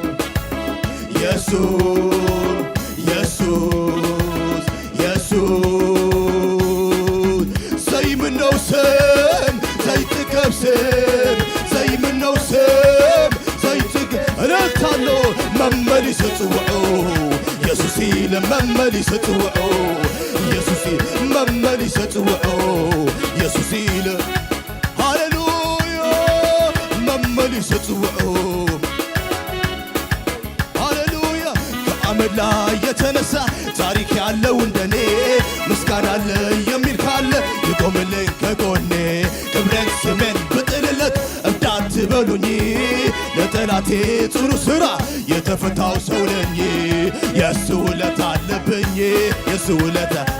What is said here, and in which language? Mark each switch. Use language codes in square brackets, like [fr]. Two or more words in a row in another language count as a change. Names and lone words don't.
[ti] ኢየሱስ ኢየሱስ ኢየሱስ ዘይምነው ሰብ ዘይጥገብ ሰብ ዘይምነው ሰብ ዘይጥገብ እልልታሎ መመሊስ ጽውዖ ኢየሱስ ኢለ መመሊስ ጽውዖ ኢየሱስ መመሊስ ጽውዖ ኢየሱስ ኢለ ሃሌሉያ መመሊስ ጽውዖ [am] ሃሌሉያ ከአመድ ላይ የተነሳ ታሪክ ያለው እንደኔ ምስጋና አለ የሚል ካለ ይቆምልኝ ከጎኔ ክብሬን ስሜን ብጥልለት እንዳትበሉኝ ለጠላቴ ጥሩ ሥራ የተፈታው ሰው ነኝ የሱ ውለታ አለብኝ የሱ ውለታ